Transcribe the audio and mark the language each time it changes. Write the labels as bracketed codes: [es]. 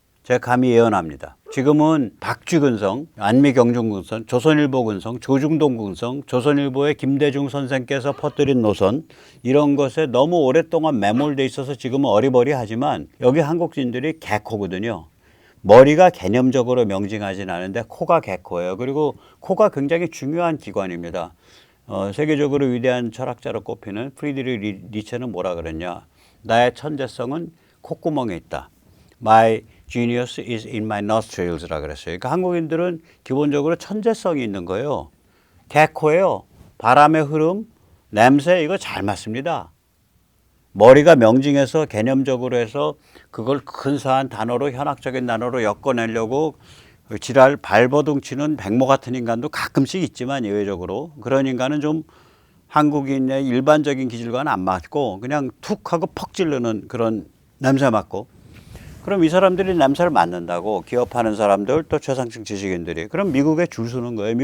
[ko] 제가 감히 예언합니다. 지금은 박쥐근성, 안미경중근성, 조선일보 근성, 조중동 근성, 조선일보의 김대중 선생께서 퍼뜨린 노선, 이런 것에 너무 오랫동안 매몰돼 있어서 지금은 어리버리하지만 여기 한국인들이 개코거든요. 머리가 개념적으로 명징하진 않은데 코가 개코예요. 그리고 코가 굉장히 중요한 기관입니다. 세계적으로 위대한 철학자로 꼽히는 프리드리히 니체는 뭐라 그랬냐. 나의 천재성은 콧구멍에 있다. [en] My genius is in my nostrils [ko] 라 그랬어요. 그러니까 한국인들은 기본적으로 천재성이 있는 거예요. 개코예요. 바람의 흐름, 냄새 이거 잘 맞습니다. 머리가 명징해서 개념적으로 해서 그걸 근사한 단어로, 현학적인 단어로 엮어내려고 지랄 발버둥 치는 백모 같은 인간도 가끔씩 있지만 예외적으로 그런 인간은 좀 한국인의 일반적인 기질과는 안 맞고 그냥 툭 하고 퍽 찌르는 그런 냄새 맡고, 그럼 이 사람들이 냄새를 맡는다고 기업하는 사람들 또 최상층 지식인들이 그럼 미국에 줄 서는 거예요.